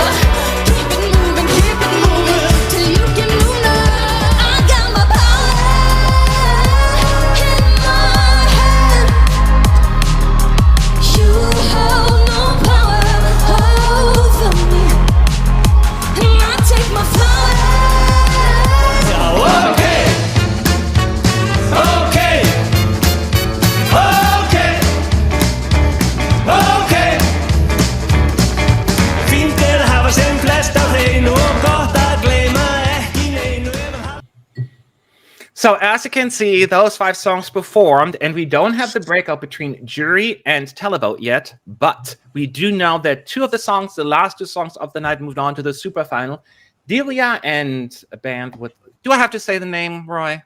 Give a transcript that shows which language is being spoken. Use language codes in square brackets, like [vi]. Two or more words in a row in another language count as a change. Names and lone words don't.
[en] keep it moving till you can move now. I got my power in my hand. You hold no power over me, and I take my power. Oh, okay. Okay. Okay. Okay. [is] Fínt að hafa sem flest af hreinu og gott að gleyma ekki neinu ef [en] So as you can see, those 5 songs performed, and we don't have the breakout between jury and televote yet, but we do know that 2 of the songs, the last 2 songs of the night, moved on to the super final. Dilja and a band with, do I have to say the name, Roy?